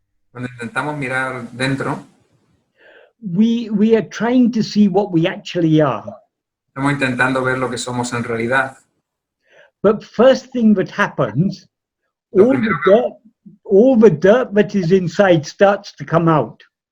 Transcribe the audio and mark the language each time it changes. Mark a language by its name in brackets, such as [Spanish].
[Spanish] cuando intentamos mirar dentro, [English] we are trying to see what we actually are. [Spanish] Estamos intentando ver lo que somos en realidad. [English] But first thing that happens, all the dirt that is inside starts to come out.